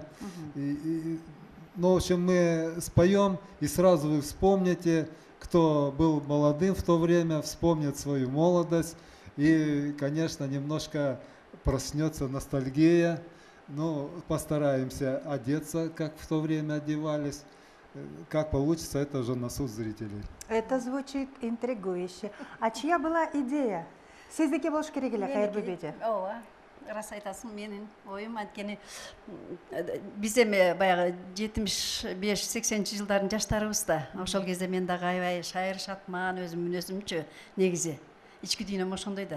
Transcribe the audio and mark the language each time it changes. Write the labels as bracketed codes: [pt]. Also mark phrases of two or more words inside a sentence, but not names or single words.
[ru] Но, в общем, мы споем, и сразу вы вспомните, кто был молодым в то время, вспомнит свою молодость. И, конечно, немножко проснется ностальгия. Ну, постараемся одеться, как в то время одевались. Как получится, это уже на суд зрителей. Это звучит интригующе. А чья была идея? [ky] Сиздеке болуш керек эле, Кайырбүбү. Ооба, рас айтасың, менин оюм анткени биз эми баягы 75-80 жылдардын жаштарыбыз да. Ошол кезде мен дагы аябай шайыр шатман, өзүм мүнөзүмчү негизи. Ички дүйнөм ошондой да.